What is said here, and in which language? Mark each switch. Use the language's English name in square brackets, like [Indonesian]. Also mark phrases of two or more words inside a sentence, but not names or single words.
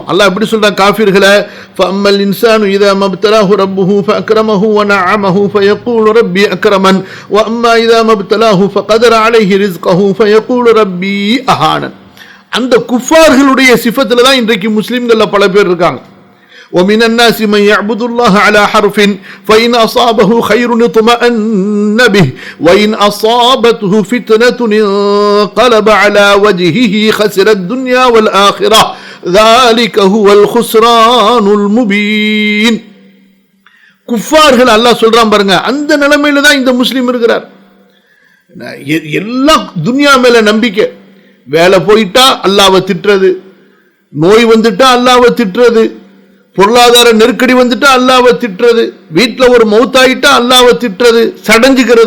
[Tamil] அல்லாஹ் எப்படி சொல்றான் காஃபிர்களை? [Arabic] فأما الإنسان إذا ما ابتلاه ربه فأكرمه ونعمه فيقول ربي أكرمن وأما إذا ما ابتلاه فقدر عليه رزقه فيقول ربي أهانن. [Tamil] அந்த குஃபார்களுடைய சிஃபத்துல தான் இன்றைக்கு முஸ்லிம்கள்ல பல பேர் இருக்காங்க. [Arabic] ومن الناس من يعبد الله على حرف فإن أصابه خير اطمأن به وإن أصابته فتنة انقلب على وجهه خسر الدنيا والآخرة ذلك هو الخسران المبين. [Tamil] குஃபார்கள் அல்லாஹ் சொல்றான் பாருங்க, அந்த நிலைமையில தான் இந்த முஸ்லிம் இருக்கிறார். எல்லா துன்யா மேல நம்பிக்கை, வேலை போயிட்டா அல்லாஹ்வை திட்டுறது, நோய் வந்துட்டா அல்லாஹ்வை திட்டுறது, பொருளாதார நெருக்கடி வந்துட்டா அல்லாஹ்வை திட்டுறது, வீட்டில் ஒரு மௌத்தாயிட்டா அல்லாஹ்வை திட்டுறது, சடைஞ்சுக்கிறது.